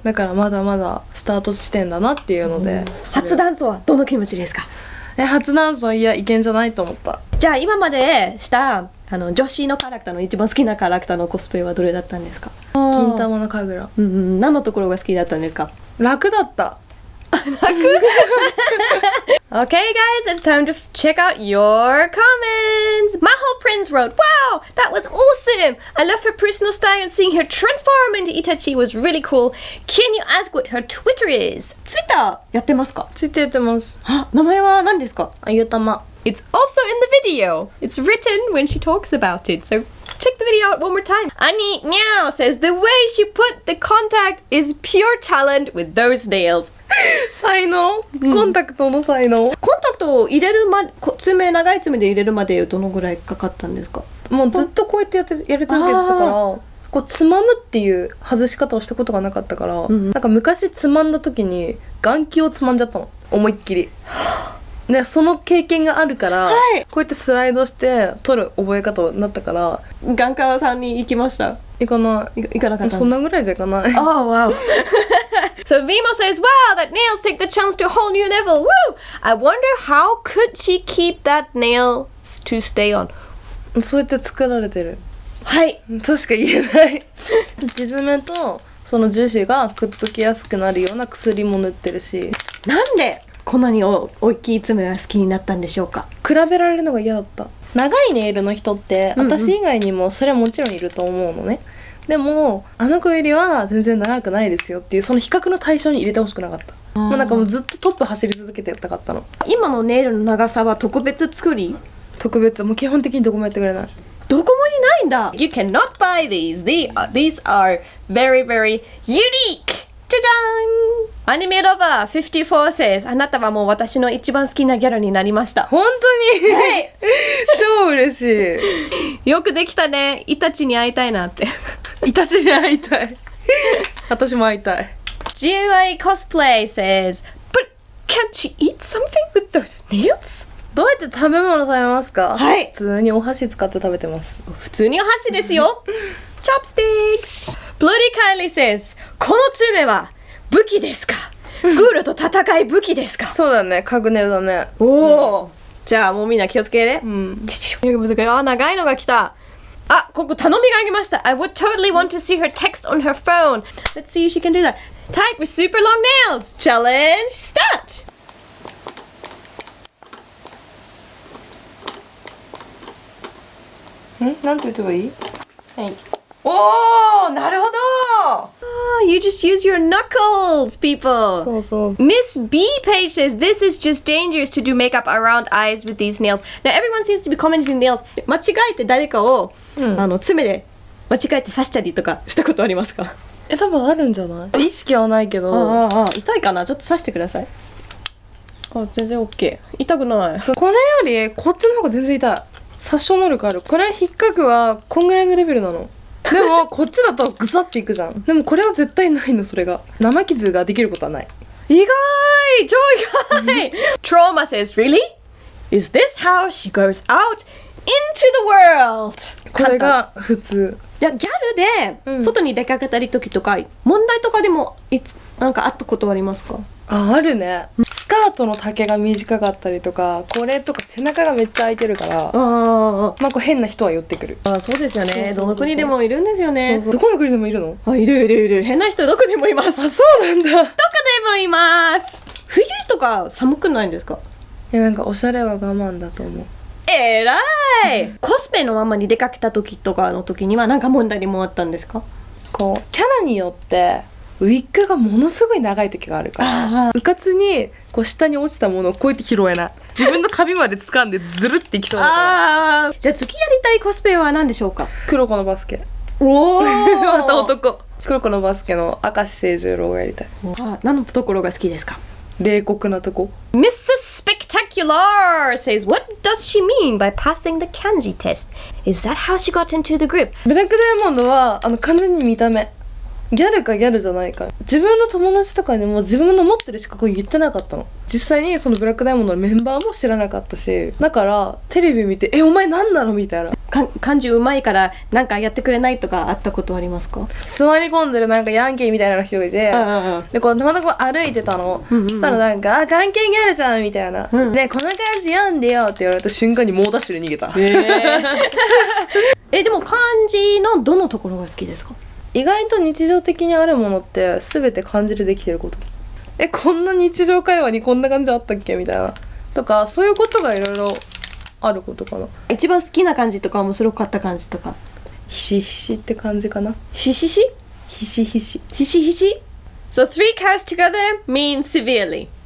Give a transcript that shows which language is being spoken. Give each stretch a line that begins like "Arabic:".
Japanese: だからまだまだスタート地点だなっていうので。初男装はどの気持ちですか？初男装いけんじゃないと思った。じゃあ今までした女子のキャラクターの一番好きなキャラクターのコスプレはどれだったんですか？金玉の神楽。何のところが好きだったんですか？楽だった。
English: Okay, guys, it's time to check out your comments. Maho Prince wrote, "Wow, that was awesome! I love her personal style and seeing her transform into Itachi was really cool. Can you ask what her Twitter is?"
Japanese: Twitter やってますか？ツイッターやってます。名前は何ですか？あゆたま。
English: It's also in the video. It's written when she talks about it. So check the video out one more time. Ani Meow says the way she put the contact is pure talent with those nails.
Japanese: 才能、コンタクトの才能。コンタクトを入れる長い爪で入れるまでどのぐらいかかったんですか？もうずっとこうやってやり続けてたから、こうつまむっていう外し方をしたことがなかったから、なんか昔つまんだ時に眼球をつまんじゃったの、思いっきり。でその経験があるから、はい、こうやってスライドして撮る覚え方になったから。眼科さんに行きました？行かない。行かなかった。そんなぐらいじゃ行かない。
English: Oh wow. So Vimo says, "Wow, that nails take the chance to a whole new level. Woo! I wonder how could she keep that nail to stay on."
Japanese: そうやって作られてる。はい。としか言えない。地爪とその樹脂がくっつきやすくなるような薬も塗ってるし。なんでこんなに大きい爪が好きになったんでしょうか？比べられるのが嫌だった。長いネイルの人って、私以外にもそれはもちろんいると思うのね。でもあの子よりは全然長くないですよっていうその比較の対象に入れてほしくなかった。もうなんかもうずっとトップ走り続けてやったかったの。今のネイルの長さは特別作り？特別、もう基本的にどこもやってくれない。どこもにないんだ。
English: You cannot buy these. These are very very unique.
Japanese: じゃじゃーん。アニメロバー54 says あなたはもう私の一番好きなギャルになりました。本当に、はい、超嬉しい。よくできたね。イタチに会いたいなって。イタチに会いたい。私も会いたい。
English: GUI Cosplay says But can't she eat something with those nails?
Japanese: どうやって食べ物食べますか？はい。普通にお箸使って食べてます。普通にお箸ですよ。
English: Chopsticks!
Japanese: Bloody Kylie says この爪は武器ですか？グールと戦い武器ですか？そうだね、カグネだね。おお、じゃあもうみんな気をつけね。あ、長いのが来た。あ、ここ頼みがありました。
English: I would totally want to see her text on her phone. Let's see if she can do that. Type with super long nails. Challenge start.
Japanese: なんて言ってばいい？はい。おー、なるほど。
English: You just use your knuckles, people.
Japanese: そうそう。
English: Miss B Page says this is just dangerous to do makeup around eyes with these nails. Now everyone seems to be commenting nails.
Japanese: 間違えて誰かを、爪で間違えて刺したりとかしたことありますか？多分あるんじゃない？意識はないけど。痛いかな？ちょっと刺してください。あ、全然 OK。痛くない。これよりこっちの方が全然痛い。殺傷能力ある。これ引っかくはこんぐらいのレベルなの。でもこっちだとグサっていくじゃん。でもこれは絶対ないの。それが生傷ができることはない。意外、超意外。
English: Trauma says really? Is this how she goes out into the world?
Japanese: これが普通。いや、ギャルで外に出かけたり時とか、問題とかでもなんかあったことありますか？あるね。スカートの丈が短かったりとか、これとか背中がめっちゃ開いてるから、まあこう変な人は寄ってくる。あ、そうですよね。どの国でもいるんですよね。どこの国でもいるの？あ、いる。変な人どこでもいます。あ、そうなんだ。どこでもいます。冬とか寒くないんですか？なんかおしゃれは我慢だと思う。えらい。コスプレのままに出かけた時とかの時にはなんか問題もあったんですか？こうキャラによってウィッグがものすごい長い時があるから、うかつにこう下に落ちたものをこうやって拾えない。自分の髪まで掴んでズルっていきそうだから。じゃあ次やりたいコスプレは何でしょうか？黒子のバスケ。おお。また男。黒子のバスケの明石誠十郎がやりたい。何のところが好きですか？冷酷なとこ。
English: Mrs. Spectacular says, What does she mean by passing the kanji test? Is that how she got into the group?
Japanese: ブラックダイヤモンドは完全に見た目。ギャルかギャルじゃないか。自分の友達とかにも自分の持ってる資格を言ってなかったの。実際にそのブラックダイヤモンドのメンバーも知らなかったし、だからテレビ見てお前何なのみたいな。漢字うまいからなんかやってくれないとかあったことありますか？座り込んでるなんかヤンキーみたいな人がいて、でこうたまたま歩いてたの、そしたらなんか関係ギャルじゃんみたいな、でこの漢字読んでよって言われた瞬間に猛ダッシュで逃げた。でも漢字のどのところが好きですか？意外と日常的にあるものって全て漢字でできてること。こんな日常会話にこんな感じあったっけみたいなとか、そういうことがいろいろあることかな。一番好きな漢字とか面白かった漢字とか。ひしひしって感じかな。ひしひし？ひしひし。ひしひし。
English: So three cows together mean severely.